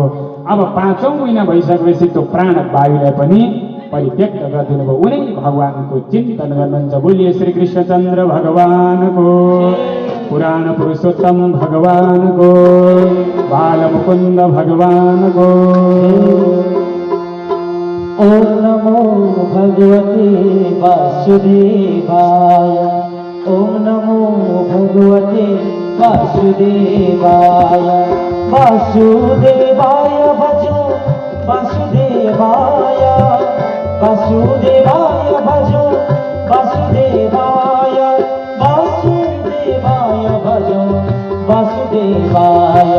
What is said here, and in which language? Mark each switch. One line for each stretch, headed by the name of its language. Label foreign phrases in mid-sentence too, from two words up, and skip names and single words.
Nepali: अब 5औं महिना भइसकेपछि त्यो प्राण वायुलाई पनि परित्यक्त गरिदिनु भयो, उनै भगवानको चिन्तन गर्नुहुन्छ। बोलिए श्री कृष्णचन्द्र भगवानको, पुराण पुरुषोत्तम भगवानको, बालमुकुन्द भगवानको।
Sanskrit: ओम नमो भगवते वासुदेवाय, ओम नमो भगवते वासुदेवाय। वासुदेवाय भजो वासुदेवाय, वासुदेवाय भजो वासुदेवाय, वासुदेवाय भजो वासुदेवाय।